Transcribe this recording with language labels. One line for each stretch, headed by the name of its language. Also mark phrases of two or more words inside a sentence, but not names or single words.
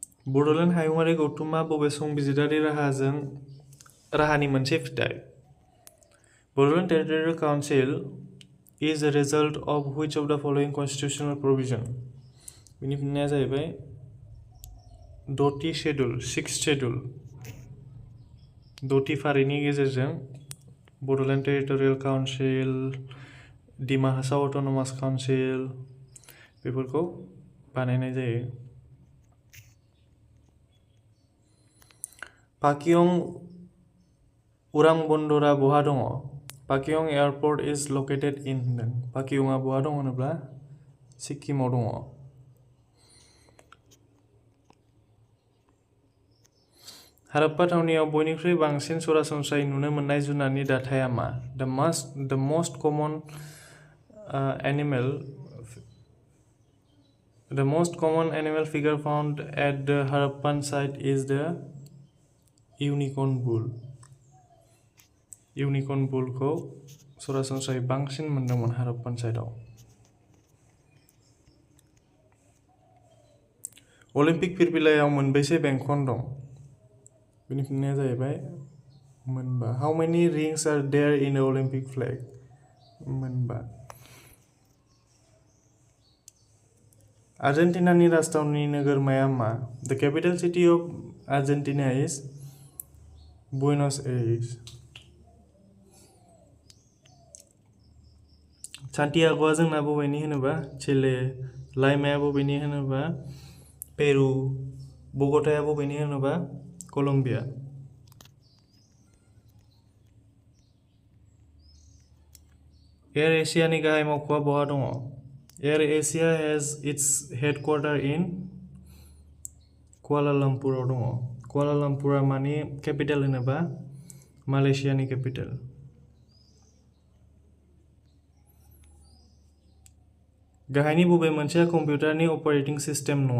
Bodo: बड'लेण्ड हायुङारि गौथुमा बबे संबिजिरारि राहानि मोनसे फिथाइ?
English: Boroland Territorial Council is a result of which of the following constitutional provision?
Bodo: बिनि फिननाया जाहैबाय द'थि शेड्युल, 6th शेड्युल, द'थि फारिनि गेजेरजों बड'लेण्ड टेरिटरियेल काउन्सिल, डिमा हासाव अट'नमास काउन्सिल बेफोरखौ बानायनाय जायो। पाक्यं उरां बन्दरा बहा दङ?
English: Pakyong Airport is located in होनदों।
Bodo: पाक्यंआ बहा दङ होनोब्ला सिक्किमाव दङ। हाराप्पा थावनियाव बयनिख्रुइ बांसिन सरासनस्रायै नुनो मोननाय जुनारनि दाथाया मा?
English: The most common animal figure found at the Harappan site is the unicorn bull. Unicorn bull
Bodo: खौ सरासनस्रायै बांसिन मोनदोंमोन हाराप्पान साइटआव। अलिम्पिक फिरफिलायाव मोनबेसे बेंखन दं? बिनि फिननाया जाहैबाय मोनबा।
English: How many rings are there in the Olympic flag?
Bodo: मोनबा। आर्जेन्टिनानि राजथावनि नोगोरमाया मा?
English: The capital city of Argentina is Buenos Aires.
Bodo: सान्टियागोआ जोंना बबेनि होनोबा चिले, लाइमाया बबेनि होनोबा पेरु, बगोटाया बबेनि होनोबा कलम्बिया। एयार एशियानि गाहाय मावख'आ बहा दङ?
English: एयार एशिया has its headquarter in
Bodo: कुआलालामपुराव दङ। कुआलालामपुरा मानि केपिटेल होनोबा मालयेशियानि केपिटेल। गाहायनि बबे मोनसेया कम्पिउटारनि
English: operating system
Bodo: नङा?